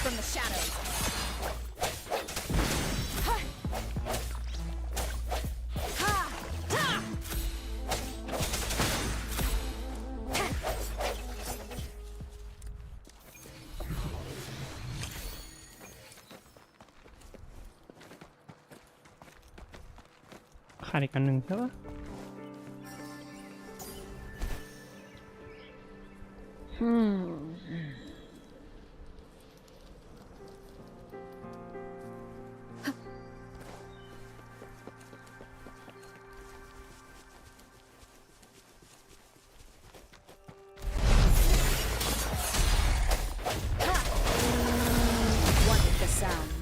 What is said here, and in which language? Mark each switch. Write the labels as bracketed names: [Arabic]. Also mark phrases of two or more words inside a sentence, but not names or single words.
[English] shadows. Ha! Ha! Ha! Ha! [Thai] ขาดอีกอันหนึ่งใช่ปะ [English] One with the sounds.